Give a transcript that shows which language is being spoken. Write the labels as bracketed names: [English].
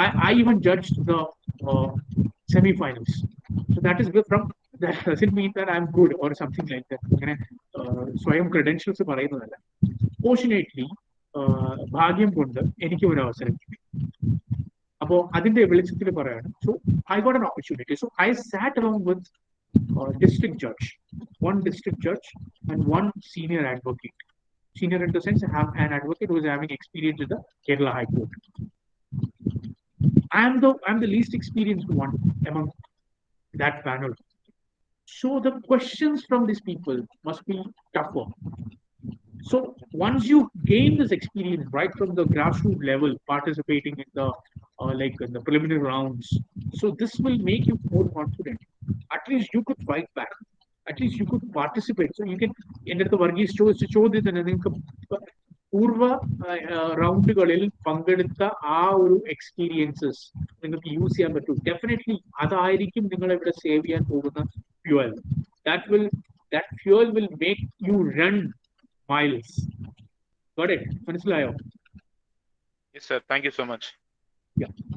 [English] I even judged the semi-finals. So that is from, that doesn't mean that I'm good or something like that. So I am credentials [Malayalam] പറയുന്നതല്ല. [English] Fortunately, [Malayalam] ഭാഗ്യം കൊണ്ട് എനിക്ക് ഒരു അവസരം കിട്ടി. അപ്പോൾ അതിന്റെ വെളിച്ചത്തിൽ പറയാണ്. [English] So I got an opportunity. So I sat along with district judge, one district judge and one senior advocate. Senior in the sense, an advocate who is having experience in the Kerala High Court. I'm the least experienced one among that panel. So the questions from these people must be tougher. So once you gain this experience right from the grassroots level, participating in the in the preliminary rounds, so this will make you more confident. At least you could fight back. At least you could participate. So you can enter the Varghese [Malayalam] ചോദ്യത്തിന് നിങ്ങൾക്ക് പൂർവ്വ റൗണ്ടുകളിൽ പങ്കെടുത്ത ആ ഒരു experiences നിങ്ങൾക്ക് use ചെയ്യാൻ പറ്റും. Definitely അതായിരിക്കും നിങ്ങളെ ഇവിടെ സേവ് ചെയ്യാൻ പോകുന്ന fuel. [English] That fuel will make you run miles. Got it? [Malayalam] മനസ്സിലായോ? [English] Yes, sir. Thank you so much. Yeah.